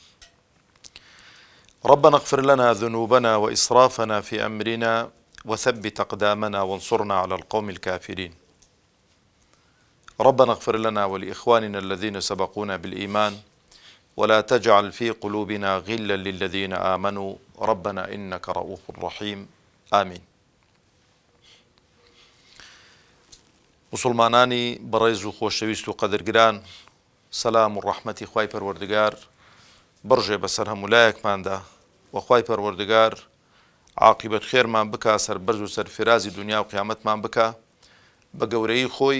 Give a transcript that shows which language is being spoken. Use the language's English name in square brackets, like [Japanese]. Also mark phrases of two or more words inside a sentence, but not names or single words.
[Arabic] ربنا اغفر لنا ذنوبنا وإسرافنا في أمرنا وثبت أقدامنا وانصرنا على القوم الكافرين. ربنا اغفر لنا ولإخواننا الذين سبقونا بالإيمان ولا تجعل في قلوبنا غلا للذين آمنوا ربنا إنك رؤوف رحيم. آمين. [Central Kurdish] مسلمانانی بەڕێز و خۆشەویست و قەدرگران، سەلام و ڕەحمەتی خوای پەروەردگار بڕژێ بەسەر هەمولایەکماندا و خوای پەروەردگار عاقبەت خێرمان بکە، سەربەرز و سەرفرازی دنیا و قیامەتمان بکە، بە گەورەی خۆی